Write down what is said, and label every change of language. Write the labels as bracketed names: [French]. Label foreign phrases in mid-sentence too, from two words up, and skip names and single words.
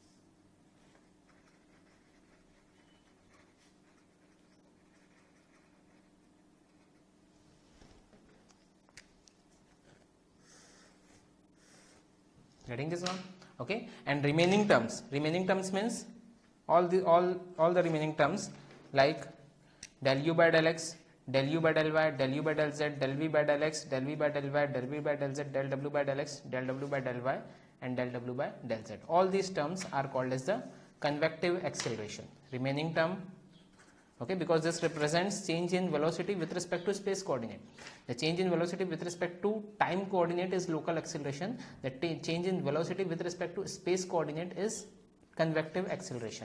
[English] Getting this now? Okay, and remaining terms means all the remaining terms like del U by del X, del U by del Y, del U by del Z, del V by del X, del V by del Y, del V by del Z, del W by del X, del W by del Y, and del W by del Z. All these terms are called as the convective acceleration. Remaining term, okay, because this represents change in velocity with respect to space coordinate. The change in velocity with respect to time coordinate is local acceleration. The change in velocity with respect to space coordinate is convective acceleration.